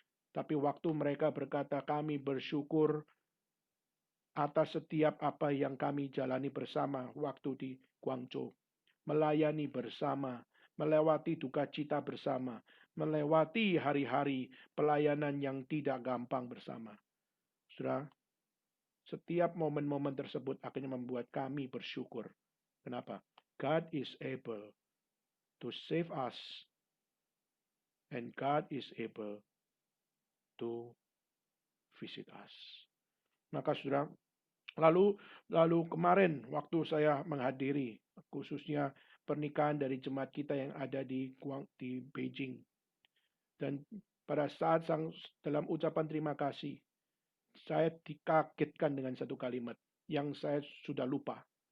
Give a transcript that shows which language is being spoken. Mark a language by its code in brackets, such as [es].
[id] Tapi waktu mereka berkata, kami bersyukur atas setiap apa yang kami jalani bersama waktu di Guangzhou. Melayani bersama, melewati duka cita bersama, melewati hari-hari pelayanan yang tidak gampang bersama. Saudara, setiap momen-momen tersebut akhirnya membuat kami bersyukur. Kenapa? [en] God is able to save us, and God is able to visit us. [id] Maka saudara, lalu kemarin waktu saya menghadiri khususnya pernikahan dari jemaat kita yang ada di Beijing. Dan pada saat dalam ucapan terima kasih, saya dikagetkan dengan satu kalimat yang saya sudah lupa.